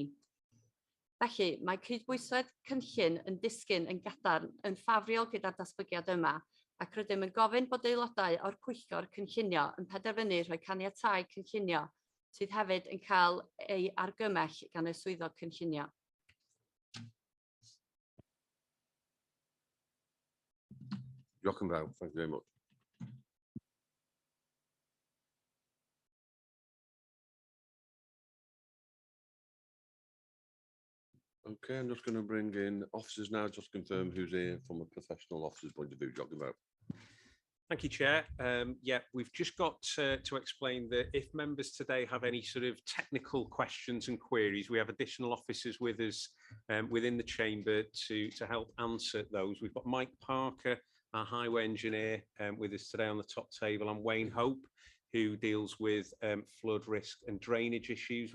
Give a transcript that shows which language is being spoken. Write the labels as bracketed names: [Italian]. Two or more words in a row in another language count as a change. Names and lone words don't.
[Welsh] Felly, mae cydbwysedd cynllun yn disgyn yn gadarn yn ffafriol gyda'r datblygiad yma ac rydym yn gofyn bod aelodau o'r Pwyllgor Cynllunio yn penderfynu rhoi caniatau cynllunio sydd hefyd yn cael ei argymell gan y swyddog cynllunio. Diolch yn fawr. [English] Thank you very much. Okay, I'm just going to bring in officers now, just confirm who's here from a professional officer's point of view. [Welsh] Diolch yn fawr. [English] Thank you, Chair. Yeah, we've just got to explain that if members today have any sort of technical questions and queries, we have additional officers with us within the chamber to help answer those. We've got Mike Parker, our highway engineer, with us today on the top table, and Wayne Hope, who deals with flood risk and drainage issues.